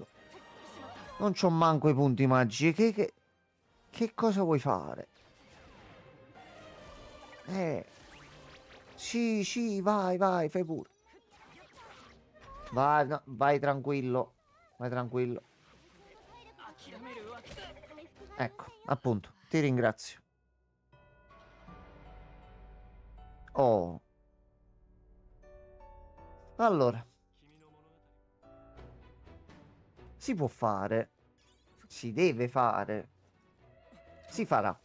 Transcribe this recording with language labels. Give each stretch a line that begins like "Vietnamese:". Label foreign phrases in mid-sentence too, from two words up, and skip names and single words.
Italian: Non c'ho manco i punti magici. Che cosa vuoi fare? Sì, vai, fai pure. Vai, no, vai tranquillo. Vai tranquillo.
Japanese: 諦めるわけだ
Italian: Ecco, appunto, ti ringrazio. Oh. Allora. Si può fare. Si deve fare. Si farà.